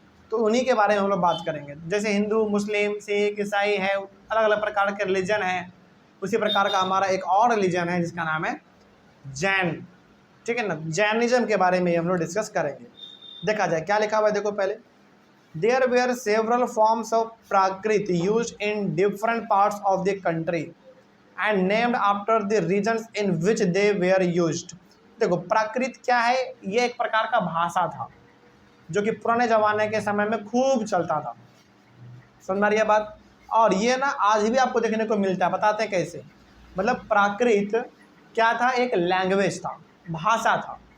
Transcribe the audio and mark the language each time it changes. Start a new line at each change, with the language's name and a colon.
Hindi: तो उन्हीं के बारे में हम लोग बात करेंगे। जैसे हिंदू, मुस्लिम, सिख, ईसाई है, अलग अलग प्रकार के रिलीजन हैं, उसी प्रकार का हमारा एक और रिलीजन है जिसका नाम है जैन। ठीक है ना, जैनिज्म के बारे में हम लोग डिस्कस करेंगे। देखा जाए क्या लिखा हुआ है, देखो पहले।
English: There were several forms of Prakrit used in different parts of the country and named after the regions in which they were used.
Hindi: देखो प्राकृत क्या है, ये एक प्रकार का भाषा था जो कि पुराने ज़माने के समय में खूब चलता था। समझ में आ रही है बात? और ये ना आज भी आपको देखने को मिलता है। बताते हैं कैसे। मतलब प्राकृत क्या था, एक लैंग्वेज था, भाषा था।